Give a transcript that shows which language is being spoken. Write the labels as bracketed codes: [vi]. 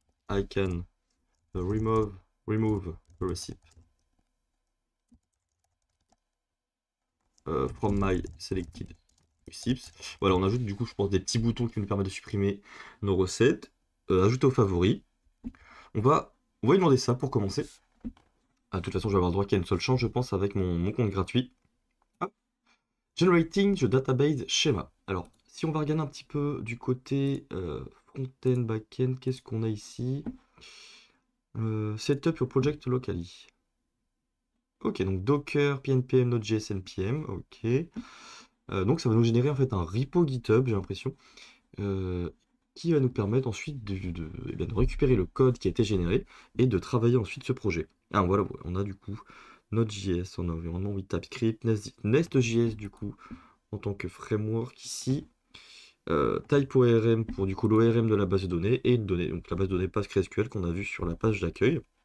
[en] I can remove a receipt from my selected receipts. [fr] Voilà, on ajoute du coup, je pense, des petits boutons qui nous permettent de supprimer nos recettes. Ajouter aux favoris. On va lui demander ça pour commencer. Ah, de toute façon, je vais avoir le droit qu'à une seule chance, je pense, avec mon compte gratuit. Hop. [en] Generating the database schema. [fr] Alors, si on va regarder un petit peu du côté front-end, back-end, qu'est-ce qu'on a ici? [en] Setup your project locally. [fr] Ok, donc Docker, PNPM, Node.js, NPM, ok. Donc ça va nous générer en fait un repo GitHub, j'ai l'impression, qui va nous permettre ensuite eh bien, de récupérer le code qui a été généré et de travailler ensuite ce projet. Ah voilà, on a du coup Node.js en environnement, oui, TypeScript, Nest.js du coup en tant que framework ici, TypeORM pour du coup l'ORM de la base de données et une donnée, donc la base de données PostgreSQL qu'on a vu sur la page d'accueil.